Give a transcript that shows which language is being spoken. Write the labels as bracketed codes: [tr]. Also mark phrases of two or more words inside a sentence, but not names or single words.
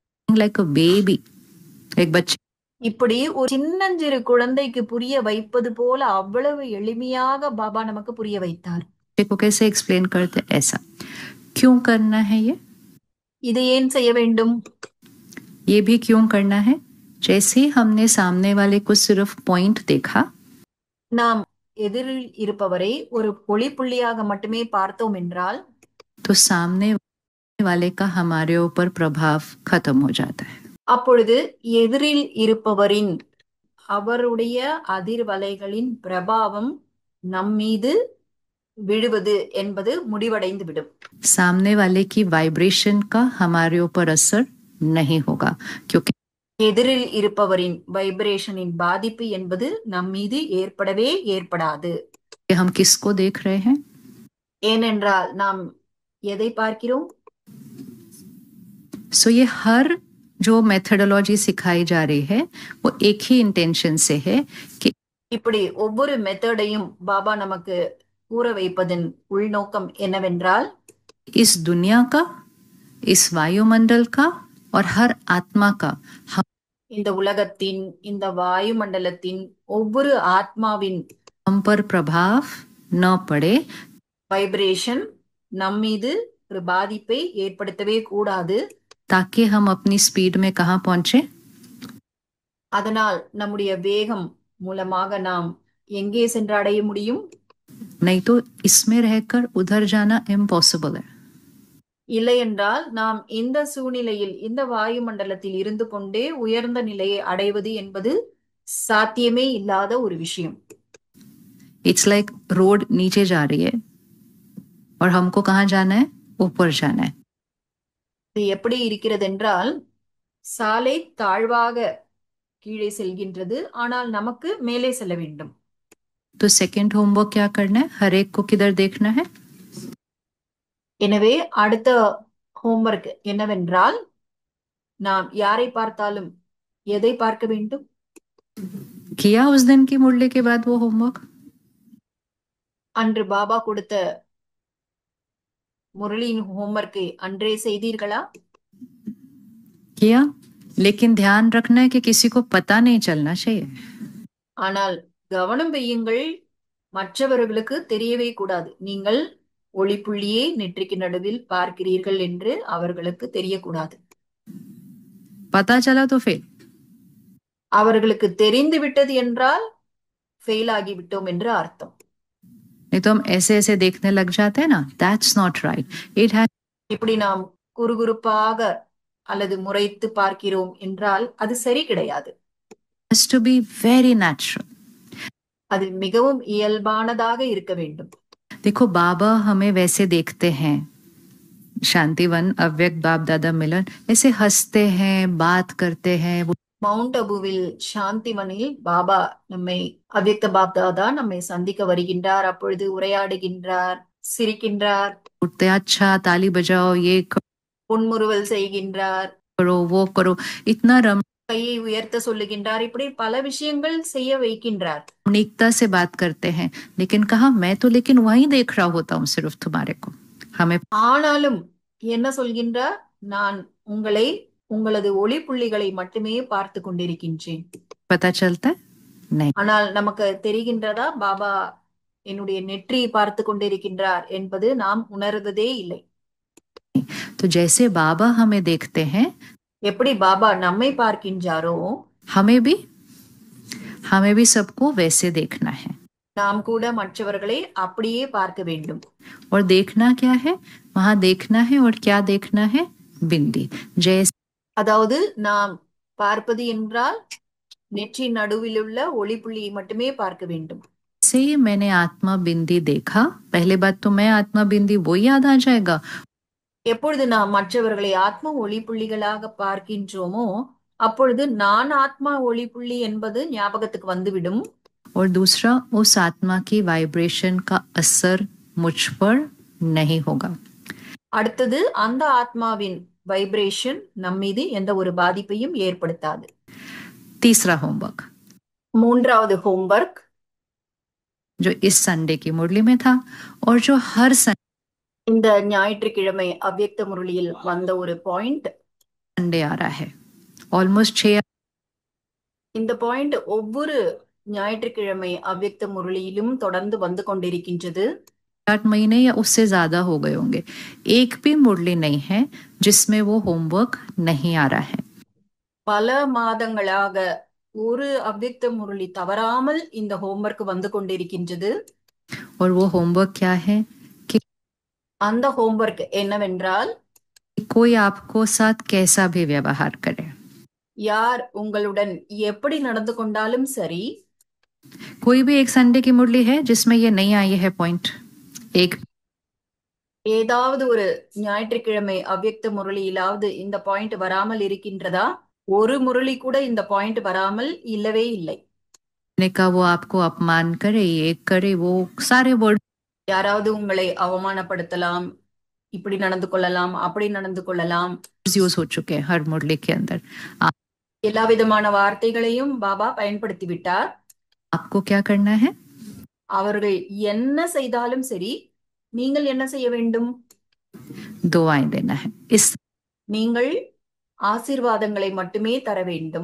[en] Like a baby, [hi] एक बच्चे. [ta] இப்படி ஒரு சின்னஞ்சிறு குழந்தைக்கு புரிய வைப்பது போல அவ்வளவு எளிமையாக பாபா நமக்கு புரிய வைத்தார். [hi] को कैसे एक्सप्लेन करते ऐसा क्यों करना है [ta] இதை ஏன் செய்ய வேண்டும்? [hi] ये भी क्यों करना है? जैसे हमने सामने वाले को सिर्फ पॉइंट देखा, [ta] நாம் எதிரில் இருப்பவரை ஒரு ஒளி புள்ளியாக மட்டுமே பார்த்தோம் என்றால் [hi] तो सामने वाले का हमारे ऊपर प्रभाव खत्म हो जाता है. [ta] அப்பொழுது எதிரில் இருப்பவரின் அவருடைய அதிர்வலைகளின் பிரபாவம் நம்மீது விழுவது என்பது முடிவடைந்து விடும். [hi] सामने वाले की वाइब्रेशन का हमारे ऊपर असर नहीं होगा, क्योंकि [ta] எதிரில் இருப்பவரின் வைப்ரேஷனின் பாதிப்பு என்பது நம்மீது ஏற்படவே ஏற்படாது. [hi] हम किसको देख रहे हैं? [ta] ஏனென்றால் நாம் எதை பார்க்கிறோம்? [hi] सो ये हर जो मेथडोलॉजी सिखाई जा रही है वो एक ही इंटेंशन से है कि [ta] இப்படி ஒவ்வொரு மெத்தடையும் பாபா நமக்கு கூற வைப்பதன் உள்நோக்கம் என்னவென்றால் [hi] इस दुनिया का, इस वायुमंडल का और हर आत्मा का [ta] இந்த உலகத்தின், இந்த வாயுமண்டலத்தின் ஒவ்வொரு ஆத்மாவின் [hi] हम पर प्रभाव न पड़े, [ta] வைப்ரேஷன் நம்மீது ஒரு பாதிப்பை ஏற்படுத்தவே கூடாது. [hi] ताकि हम अपनी स्पीड में कहाँ पहुंचे? [ta] அதனால் நம்முடைய வேகம் மூலமாக நாம் எங்கே சென்றடைய முடியும்? [hi] नहीं तो इसमें रहकर उधर जाना इम्पॉसिबल है. [ta] இல்லை என்றால் நாம் இந்த சூழ்நிலையில், இந்த வாயுமண்டலத்தில் இருந்து கொண்டே உயர்ந்த நிலையை அடைவது என்பது சாத்தியமே இல்லாத ஒரு விஷயம். [en] It's like [hi] रोड नीचे जा रही है और हमको कहाँ जाना है? ऊपर जाना है. [ta] இது எப்படி இருக்கிறது என்றால் சாலை தாழ்வாக கீழே செல்கின்றது, ஆனால் நமக்கு மேலே செல்ல வேண்டும். [hi] तो सेकंड होमवर्क क्या करना है? हर एक को किधर देखना है? [ta] எனவே அடுத்த ஹோம்வொர்க் என்னவென்றால் நாம் யாரை பார்த்தாலும் எதை பார்க்க வேண்டும்? [hi] किया उस दिन की मुरली के बाद वो होमवर्क? [ta] அன்று பாபா கொடுத்த முரளியின் ஹோம்வொர்க்கை அன்றே செய்தீர்களா? [hi] किया, लेकिन ध्यान रखना है कि किसी को पता नहीं चलना चाहिए. [ta] ஆனால் கவனம் வையுங்கள், மற்றவர்களுக்கு தெரியவே கூடாது நீங்கள் ஒளிப்புள்ளியே நெற்றிக்கு நடுவில் பார்க்கிறீர்கள் என்று அவர்களுக்கு தெரியக்கூடாது. [hi] पता चला तो फेल. [ta] அவர்களுக்கு தெரிந்து விட்டது என்றால் ஃபெயில் ஆகிவிட்டோம் என்று அர்த்தம். [hi] नहीं तो हम ऐसे ऐसे देखने लग जाते हैं ना, [en] that's not right. It [ta] இப்படி நாம் குறுகுறுப்பாக அல்லது முறைத்து பார்க்கிறோம் என்றால் அது சரி கிடையாது. [en] has to be very natural. [ta] அது மிகவும் இயல்பானதாக இருக்க வேண்டும். [hi] देखो बाबा हमें वैसे देखते हैं, शांतिवन अव्यक्त बाप दादा मिलन ऐसे हंसते हैं, बात करते हैं. [ta] மவுண்ட் அபுவில் சாந்திவனில் பாபா நம்மை அவ்யக்த பாப் தாதா நம்மை சந்திக்க வருகின்றார். அப்பொழுது உரையாடுகின்றார், சிரிக்கின்றார், [hi] उठते अच्छा ताली बजाओ, ये [ta] புன்முறுவல் செய்கின்றார், [hi] करो वो करो, इतना [ta] கையை உயர்த்த சொல்லுகின்றார். இப்படி பல விஷயங்கள் செய்ய வைக்கின்றார். [hi] रमणीकता से बात करते हैं, लेकिन कहा मैं तो लेकिन वहीं देख रहा होता हूँ सिर्फ तुम्हारे को. हमें [ta] ஆனாலும் என்ன சொல்கின்றார்? நான் உங்களை, உங்களது ஒளி புள்ளிகளை மட்டுமே பார்த்து கொண்டிருக்கின்றேன். [hi] पता चलता है नहीं. [ta] ஆனால் நமக்கு தெரிகின்றதா பாபா என்னுடைய நெற்றியை பார்த்து கொண்டிருக்கின்றார் என்பது நாம் உணர்வதே இல்லை. [hi] तो जैसे बाबा हमें देखते हैं, [ta] எப்படி பாபா நம்மை பார்க்கின்றாரோ [hi] हमें भी सबको वैसे देखना है. [ta] நாம் கூட மற்றவர்களை அப்படியே பார்க்க வேண்டும். [hi] और देखना क्या है? वहां देखना है. और क्या देखना है? बिंदी. जैसे [ta] அதாவது நாம் பார்ப்பது என்றால் நெற்றி நடுவில் உள்ள ஒளி புள்ளியை மட்டுமே பார்க்க வேண்டும். [hi] से ही मैंने आत्मा बिंदी देखा, पहले बात तो मैं आत्मा बिंदी वो याद आ जाएगा. [ta] எப்பொழுது நாம் மற்றவர்களை ஆத்மா ஒளி புள்ளிகளாக பார்க்கின்றோமோ அப்பொழுது நான் ஆத்மா ஒளி புள்ளி என்பது ஞாபகத்துக்கு வந்துவிடும். [hi] और दूसरा, उस आत्मा की वाइब्रेशन का असर मुझ पर नहीं होगा. [ta] அடுத்தது அந்த ஆத்மாவின் வைப்ரேஷன் நம்மீது எந்த ஒரு பாதிப்பையும் ஏற்படுத்தாது. [hi] तीसरा होमवर्क, [ta] மூன்றாவது ஹோம்வொர்க், [hi] जो इस संडे की मुरली में था और जो हर [ta] இந்த ஞாயிற்றுக்கிழமை அவ்யக்த முரளியில் வந்த ஒரு பாயிண்ட், [hi] संडे आ रहा है. ऑलमोस्ट 6 [ta] இந்த பாயிண்ட் ஒவ்வொரு ஞாயிற்றுக்கிழமை அவ்யக்த முரளியிலும் தொடர்ந்து வந்து கொண்டிருக்கின்றது. [hi] 8 महीने या उससे ज्यादा हो गए होंगे, एक भी मुरली नहीं है जिसमें वो होमवर्क नहीं आ रहा है. [ta] பல மாதங்களாக ஒரு அவ்யக்த முரளி தவறாமல் இந்த ஹோம்ஒர்க் வந்து கொண்டிருக்கின்றது. [hi] और वो होमवर्क क्या है कि [ta] அந்த ஹோம்ஒர்க் என்னவென்றால், [hi] कोई आपको साथ कैसा भी व्यवहार करे, [ta] யார் உங்களுடன் எப்படி நடந்து கொண்டாலும் சரி, [hi] कोई भी एक संडे की मुरली है जिसमें ये नहीं आई है पॉइंट, एक [ta] ஏதாவது ஒரு ஞாயிற்றுக்கிழமை அவ்யக்த முரளியிலாவது இந்த பாயிண்ட் வராமல் இருக்கின்றதா? ஒரு முரளி கூட இந்த பாயிண்ட் வராமல் இல்லவே இல்லை. [hi] ने का वो आपको अपमान करे, ये करे, वो सारे वर्ड [ta] யாராவது உங்களை அவமானப்படுத்தலாம், இப்படி நடந்து கொள்ளலாம், அப்படி நடந்து கொள்ளலாம், [hi] यूज हो चुके हैं हर मुरली के अंदर. [ta] எல்லா விதமான வார்த்தைகளையும் பாபா பயன்படுத்தி விட்டார். [hi] आपको क्या करना है? [ta] அவர்கள் என்ன செய்தாலும் சரி, நீங்கள் என்ன செய்ய வேண்டும்? [hi] दुआएं देना है. इस [ta] நீங்கள் ஆசீர்வாதங்களை மட்டுமே தர வேண்டும்.